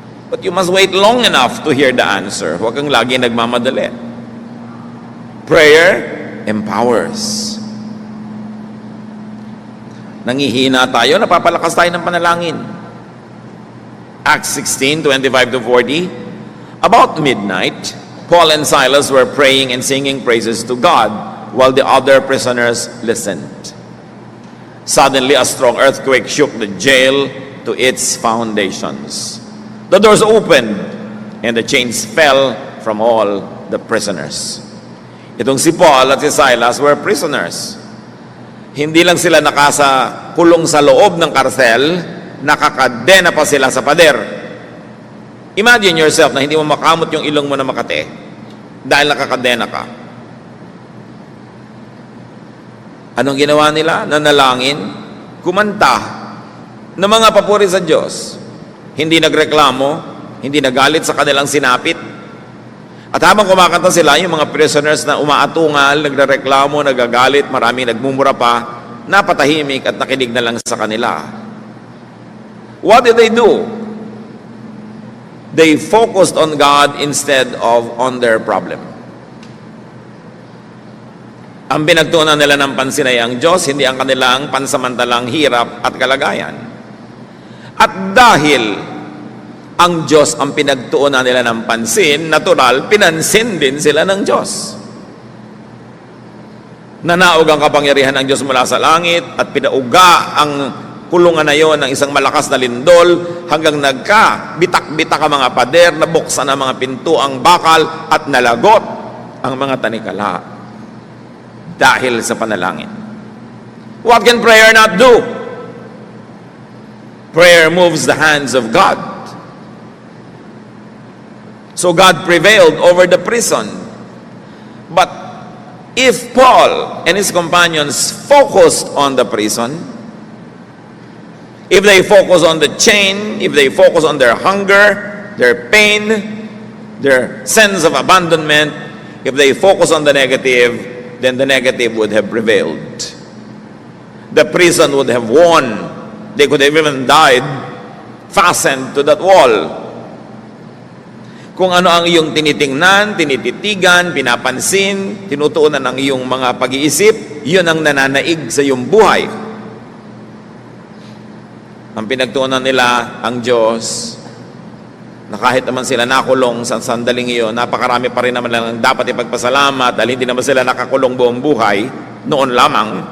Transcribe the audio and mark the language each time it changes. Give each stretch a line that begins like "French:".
English: But you must wait long enough to hear the answer.
Filipino: Huwag kang lagi nagmamadali.
English: Prayer empowers.
Filipino: Nangihina tayo, napapalakas tayo ng panalangin.
English: Acts 16:25-40. About midnight, Paul and Silas were praying and singing praises to God while the other prisoners listened. Suddenly, a strong earthquake shook the jail to its foundations. The doors opened and the chains fell from all the prisoners.
Filipino: Itong si Paul at si Silas
English: were prisoners.
Filipino: Hindi lang sila kulong sa loob ng karsel, nakakadena pa sila sa pader.
English: Imagine yourself
Filipino: na hindi mo makamot yung ilong mo na makate dahil nakakadena ka. Anong ginawa nila? Nanalangin, kumanta ng mga papuri sa Diyos. Hindi nagreklamo, hindi nagalit sa kanilang sinapit. At habang kumakanta sila, yung mga prisoners na umaatungal, nagrereklamo, nagagalit, maraming nagmumura pa, napatahimik at nakinig na lang sa kanila.
English: What did they do? They focused on God instead of on their problem.
Filipino: Ang pinagtuunan nila ng pansin ay ang Diyos, hindi ang kanilang pansamantalang hirap at kalagayan. At dahil ang Diyos ang pinagtuunan nila ng pansin, natural, pinansin din sila ng Diyos. Nanaog ang kapangyarihan ng Diyos mula sa langit at pinauga ang kulungan na yon ng isang malakas na lindol hanggang bitak-bitak ang mga pader, nabuksan ang mga pinto, ang bakal at nalagot ang mga tanikala dahil sa panalangin.
English: What can prayer not do? Prayer moves the hands of God. So God prevailed over the prison. But if Paul and his companions focused on the prison, if they focus on the chain, if they focus on their hunger, their pain, their sense of abandonment, if they focus on the negative, then the negative would have prevailed. The prison would have won. They could have even died fastened to that wall.
Filipino: Kung ano ang iyong tinitingnan, tinititigan, pinapansin, tinutuunan ng iyong mga pag-iisip, yun ang nananaig sa iyong buhay. Ang pinagtuunan nila, ang Diyos, na kahit naman sila nakulong sa sandaling iyon, napakarami pa rin naman lang dapat ipagpasalamat dahil hindi naman sila nakakulong buong buhay noon lamang.